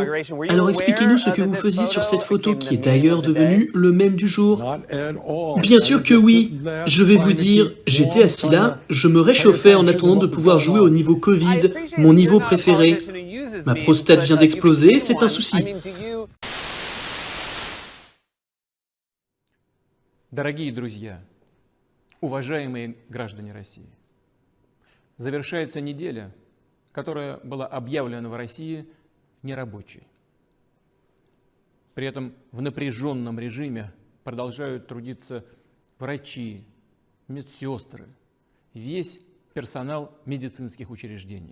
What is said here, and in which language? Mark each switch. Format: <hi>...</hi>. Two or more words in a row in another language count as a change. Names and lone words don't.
<fr>Alors expliquez-nous ce que vous faisiez sur cette photo qui est d'ailleurs devenue le mème du jour. Bien sûr que oui. Je vais vous dire, j'étais assis là, je me réchauffais en attendant de pouvoir jouer au niveau Covid, mon niveau préféré. Ma prostate vient d'exploser, c'est un souci.</fr> <ru>Дорогие друзья, уважаемые граждане России, завершается неделя, которая была объявлена в России нерабочей. При этом в напряженном режиме продолжают трудиться врачи, медсестры, весь персонал медицинских учреждений.</ru>